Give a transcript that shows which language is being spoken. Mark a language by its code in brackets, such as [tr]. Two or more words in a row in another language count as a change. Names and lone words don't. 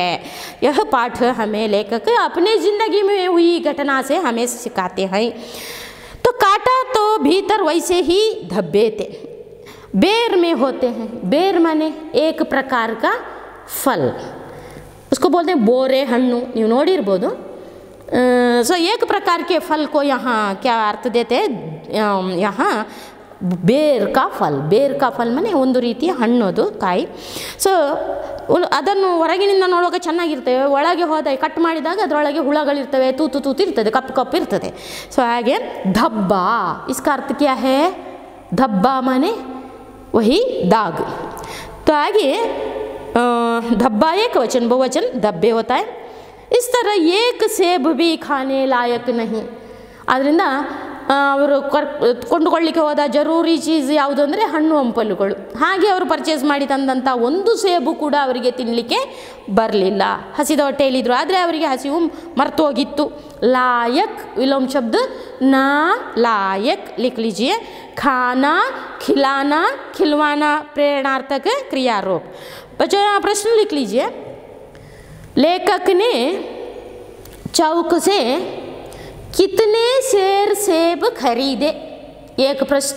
[hi] यह पाठ हमें लेखक अपने ज़िंदगी में हुई घटना से हमें सिखाते हैं. तो काटा तो भीतर वैसे ही धब्बे थे. बेर में होते हैं. बेर माने एक प्रकार का फल, उसको बोलते हैं [kn] ಬೋರೆ ಹಣ್ಣು. ನೀವು ನೋಡಿರ್ಬೋದು. [hi] सो एक प्रकार के फल को यहाँ क्या अर्थ देते हैं, यहाँ ಬೇರ್ का फल. बेर का फल [kn] ಮನೆ ಒಂದು ರೀತಿಯ ಹಣ್ಣೋದು, ಕಾಯಿ. ಸೊ ಅದನ್ನು ಹೊರಗಿನಿಂದ ನೋಡುವಾಗ ಚೆನ್ನಾಗಿರ್ತವೆ, ಒಳಗೆ ಹೋದ ಕಟ್ ಮಾಡಿದಾಗ ಅದರೊಳಗೆ ಹುಳಗಳಿರ್ತವೆ, ತೂತು ತೂತು ಇರ್ತದೆ, ಕಪ್ಪು ಕಪ್ಪು ಇರ್ತದೆ. [hi] ಸೊ ಹಾಗೆ धब्बा, इसका अर्थ क्या है, धब्बा माने वही दाग. तो आगे धब्बा एक वचन, बहुवचन धब्बे होता है. इस तरह एक सेब भी खाने लायक नहीं. [kn] ಆದ್ದರಿಂದ ಅವರು ಕೊಂಡುಕೊಳ್ಳಿಕ್ಕೆ ಹೋದ [hi] ज़रूरी चीज़ [kn] ಯಾವುದು ಅಂದರೆ ಹಣ್ಣು ಹಂಪಲುಗಳು. ಹಾಗೆ ಅವರು ಪರ್ಚೇಸ್ ಮಾಡಿ ತಂದಂಥ ಒಂದು ಸೇಬು ಕೂಡ ಅವರಿಗೆ ತಿನ್ನಲಿಕ್ಕೆ ಬರಲಿಲ್ಲ. ಹಸಿದ ಹೊಟ್ಟೆಯಲ್ಲಿದ್ದರು, ಆದರೆ ಅವರಿಗೆ ಹಸಿವು ಮರ್ತು ಹೋಗಿತ್ತು. [hi] लायक विलोम शब्द ना लायक लिख लीजिए. खाना, खिलाना, खिलवाना प्रेरणार्थक क्रियारूप. बच्चों यहाँ प्रश्न लिख लीजिए. लेखक ने चौक से कितने शेर सेब खरीदे, एक प्रश्न।